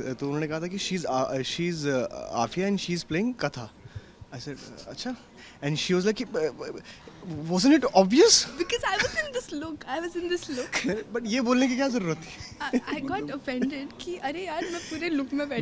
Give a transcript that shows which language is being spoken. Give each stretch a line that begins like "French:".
Hindi: तो उन्होंने कहा था कि
English: She is Aafiya and she is playing Katha. I said अच्छा. And she was like wasn't it obvious? Because I was in this look.
Hindi: But ये बोलने की क्या ज़रूरत थी?
English: I got offended
Hindi: कि अरे यार मैं पूरे लुक में बैठी